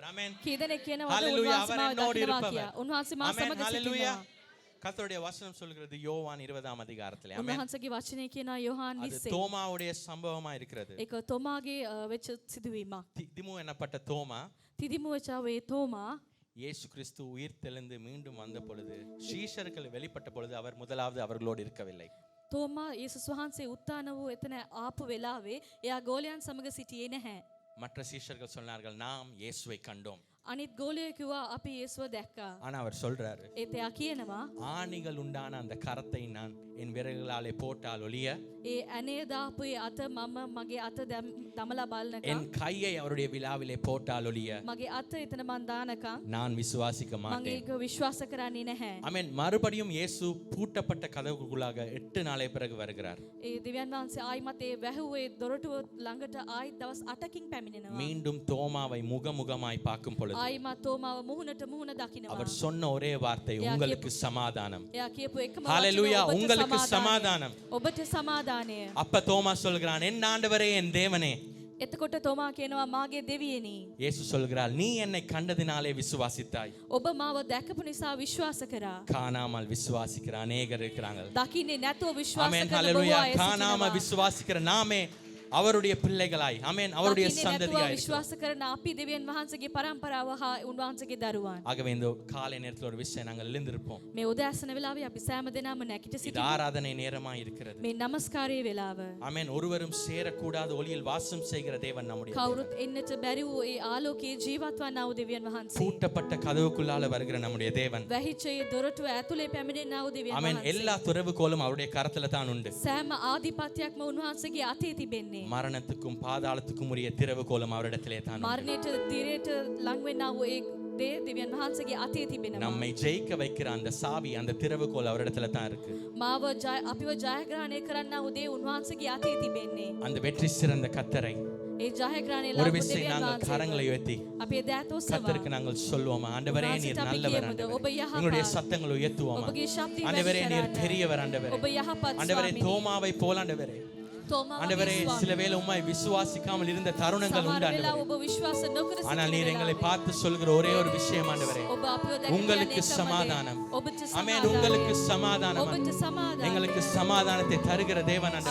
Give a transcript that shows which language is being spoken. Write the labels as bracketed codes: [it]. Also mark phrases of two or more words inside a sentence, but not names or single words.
[si] ආමෙන්. කී දෙනෙක් කියනවාද Hallelujah. උන්වහන්සේ [ta] அவர் [si] මාව [ta] என்னோடு [si] දකිනවා [ta] இருப்பவர். [si] කියලා. උන්වහන්සේ මා ஆமென். සමග Hallelujah. සිටිනවා. [ta] கர்த்தருடைய வசனம் சொல்கிறது யோவான் 20ஆம் அதிகாரத்திலே. ஆமென். [si] උන්වහන්සේගේ වචනේ කියනවා යෝහාන් [ta] அது 20. தோமாவுடைய சம்பவமா இருக்கிறது. [si] ඒක තෝමාගේ වෙච්ච සිදුවීමක්. [ta] திதிமு என்னப்பட்ட தோமா [si] තිදිමුවචාවේ තෝමා [ta] இயேசு கிறிஸ்து உயிர் தெழுந்து மீண்டும் வந்த பொழுது சீஷர்கள் வெளிப்பட்ட பொழுது அவர் முதலாவது அவர்களோடு இருக்கவில்லை. [si] තෝමා යේසුස් වහන්සේ උත්ථාන වූ එතන ආපු වෙලාවේ එයා ගෝලයන් සමග සිටියේ නැහැ. [ta] மற்ற சீஷர்கள் சொன்னார்கள் நாம் இயேசுவை கண்டோம். [si] අනිත් ගෝලය කිව්වා අපි යේසුව දැක්කා. [ta] ஆனா அவர் சொல்றாரு [si] ඒත් එයා කියනවා [ta] ஆணிகள் உண்டான அந்த கரத்தை நான் என் விரல்களாலே போட்டால் ஒழிய [si] ඒ ඇනේ දාපු ඒ අත මම මගේ අත දමලා බලනකම් [ta] என் கையை அவருடைய விழாவிலே போட்டால் ஒழிய [si] මගේ අත එතන මන් දානකම් [ta] நான் விசுவாசிக்க [si] මම [ta] மாட்டேன். [si] ඒක විශ්වාස කරන්නේ නැහැ. [ta] ஆமென். மறுபடியும் இயேசு பூட்டப்பட்ட கதவுக்குள்ளாக 8 நாளை பிறகு வருகிறார். [si] ඒ දෙවියන් වහන්සේ ආයිමත් ඒ වැහුවේ දොරටුව ළඟට ආයි දවස් 8කින් පැමිණෙනවා. [ta] மீண்டும் தோமாவை முகமுகமாய் பார்க்கும் பொழுது [si] ආයිමත් තෝමාව මුහුණට මුහුණ දකිනවා. [ta] அவர் சொன்ன ஒரே வார்த்தை உங்களுக்கு சமாதானம். [si] එයා කියපු එකම ஹalleluya වචනේ, [ta] உங்களுக்கு சமாதானம். [si] ඔබට සමාදානය. [ta] அப்ப தோமா சொல்கிறான் என் ஆண்டவரே என் தேவனே. [si] එතකොට තෝමා කියනවා මාගේ දෙවියනි. [ta] இயேசு சொல்கிறார் நீ என்னை கண்டதினாலே விசுவாசித்தாய். [si] ඔබ මාව දැකපු නිසා විශ්වාස කරා. [ta] காணாமல் விசுவாசிக்கிற அநேகர் இருக்கிறாங்க. [si] දකින්නේ නැතුව විශ්වාස ஆமென். කරන බොහෝ ஹalleluya. අය [ta] காணாமல் [si] සිටිනවා. [ta] விசுவாசிக்கிற நாமே அவருடைய பிள்ளைகளாய் ஆமென் அவருடைய [si] දකින්නේ නැතුව [ta] சந்ததியாய் [si] විශ්වාස කරන අපි දෙවියන් වහන්සේගේ පරම්පරාව හා උන්වහන්සේගේ දරුවන්. [ta] ஆகவே இந்த காலை நேரத்தில் ஒரு விஷயம் நாங்கள் எழுந்திருப்போம். [si] මේ උදෑසන වෙලාවේ අපි සෑම දෙනාම නැගිට [ta] இது [si] සිටිමු. [ta] ஆராதனை நேரமாய் இருக்கிறது. [si] මේ নমස්කාරයේ වෙලාව. [ta] ஆமென். ஒருவரும் சேரக்கூடாத ஒளியில் வாசம் செய்கிற தேவன் நம்முடைய தேவன். [si] කවුරුත් එන්නට බැරි වූ ඒ ආලෝකයේ ජීවත් වන්නා වූ දෙවියන් වහන්සේ. [ta] பூட்டப்பட்ட கதவுக்குள்ளால வருகிற நம்முடைய தேவன். [si] වැහිච්ච ඒ දොරටුව ඇතුලේ පැමිණෙනා වූ දෙවියන් ஆமென். වහන්සේ. [ta] எல்லா துறவுகோலும் அவருடைய கரத்துல தான் உண்டு. [si] සෑම ආධිපත්‍යයක්ම උන්වහන්සේගේ අතේ තිබෙන්නේ. [ta] மரணத்துக்கும் பாதாளத்துக்கும் உரிய திறவுகோலும் அவரிடத்திலே தான் உண்டு. [si] මරණයට දිරයට ලං වෙන්නා වූ ඒ දේ දෙවියන් වහන්සේගේ අතේ තිබෙනවා. [ta] நம்மை ஜெயிக்க வைக்கிற அந்த சாவி அந்த திறவுகோல் அவரிடத்துல தான் இருக்கு. [si] මාව අපිව ජයග්‍රහණය කරන්නා වූ දේ උන්වහන්සේගේ අතේ තිබෙන්නේ. [ta] அந்த வெற்றி சிறந்த கத்தரை [si] ඒ ජයග්‍රහණය [ta] ஒரு [si] ලබපු [ta] விசை [si] දෙවියන් [ta] நாங்கள் கரங்களை [si] වහන්සේ. [ta] உயர்த்தி [si] අපි ඒ දෑත ඔසවා [ta] கத்தருக்கு நாங்கள் சொல்லுவோம் ஆண்டவரே நீர் நல்லவர் ஆண்டவரே. எங்களுடைய சத்தங்களை உயர்த்துவோம் [si] ඔබගේ ශබ්දය [ta] ஆண்டவரே [si] වැඩි [ta] நீர் [si] කරන්න. [ta] பெரியவர் ஆண்டவரே. [si] ඔබ යහපත් [ta] ஆண்டவரே [si] ස්වාමීනි. [ta] தோமாவை போல ஆண்டவரே [si] තෝමාව [ta] ஆண்டவரே [si] වගේ [ta] சில [si] ස්වාමීනි. [ta] வேளை உம்மை விசுவாசிக்காமல் இருந்த தருணங்கள் [si] සමහර [ta] உண்டு [si] වෙලාව [ta] ஆண்டவரே. [si] ඔබ විශ්වාස නොකර [ta] ஆனால் [si] සිටින [ta] நீர் எங்களை [si] වෙලාවේ [ta] பார்த்து சொல்கிற ஒரே ஒரு விஷயம் ஆண்டவரே [si] ඔබ අපිව දැක [ta] உங்களுக்கு [si] කියන්නේ එකම දේ. [ta] சமாதானம். [si] ඔබට [ta] ஆமென். உங்களுக்கு சமாதானம். [si] ඔබට සමාදානය. [ta] எங்களுக்கு சமாதானத்தை தருகிற தேவன் ஆண்டவரே.